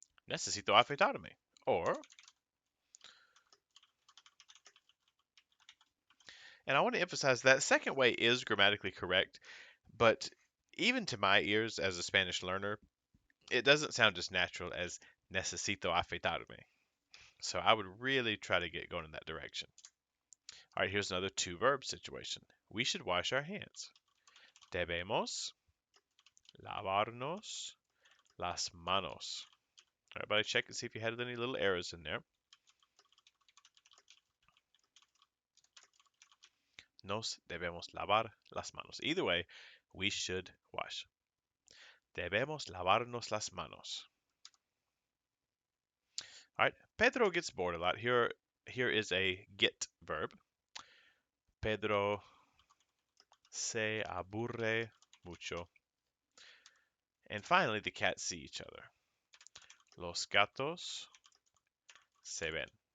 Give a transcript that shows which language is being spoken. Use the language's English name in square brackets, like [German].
[Spanish] Necesito afeitarme." [English] Or, and I want to emphasize that second way is grammatically correct, but even to my ears as a Spanish learner, it doesn't sound as natural as [Spanish] necesito afeitarme. [English] So I would really try to get going in that direction. All right, here's another two verb situation. We should wash our hands. [Spanish] Debemos lavarnos las manos. [English] All right, everybody check and see if you had any little errors in there. [Spanish] Nos debemos lavar las manos. [English] Either way, we should wash. [Spanish] Debemos lavarnos las manos. [English] All right, Pedro gets bored a lot. Here is a get verb. [Spanish] Pedro se aburre mucho. [English] And finally, the cats see each other. [Spanish] Los gatos se ven.